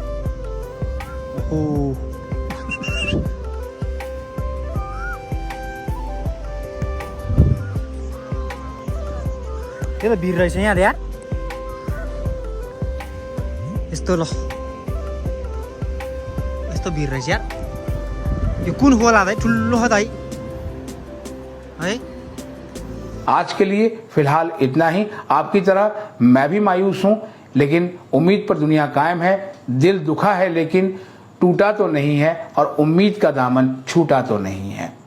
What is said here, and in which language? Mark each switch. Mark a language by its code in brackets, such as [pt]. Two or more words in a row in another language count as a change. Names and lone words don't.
[ne] ओहो त्यो त भिर रहेछ यहाँ यार, यस्तो ल यस्तो भिर रहेछ यार। यो कुन होला दाइ? ठुलो हो दाइ है। [hi] आज के लिए फिलहाल इतना ही। आपकी तरह मैं भी मायूस हूं, लेकिन उम्मीद पर दुनिया कायम है। दिल दुखा है लेकिन टूटा तो नहीं है, और उम्मीद का दामन छूटा तो नहीं है।